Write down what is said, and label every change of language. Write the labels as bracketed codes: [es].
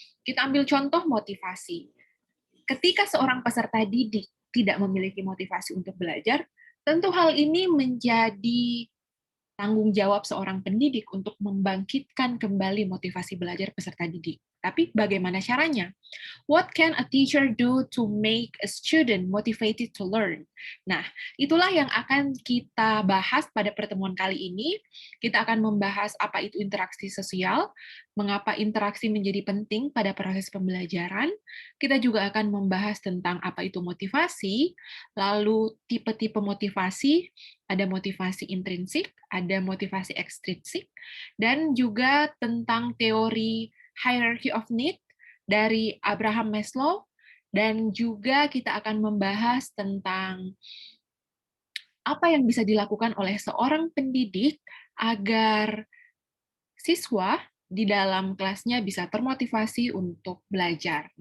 [id] Kita ambil contoh motivasi. Ketika seorang peserta didik tidak memiliki motivasi untuk belajar, tentu hal ini menjadi tanggung jawab seorang pendidik untuk membangkitkan kembali motivasi belajar peserta didik. Tapi bagaimana caranya? [en] What can a teacher do to make a student motivated to learn? [id] Nah, itulah yang akan kita bahas pada pertemuan kali ini. Kita akan membahas apa itu interaksi sosial, mengapa interaksi menjadi penting pada proses pembelajaran. Kita juga akan membahas tentang apa itu motivasi, lalu tipe-tipe motivasi, ada motivasi intrinsik, ada motivasi ekstrinsik, dan juga tentang teori hierarchy of need dari Abraham Maslow, dan juga kita akan membahas tentang apa yang bisa dilakukan oleh seorang pendidik agar siswa di dalam kelasnya bisa termotivasi untuk belajar.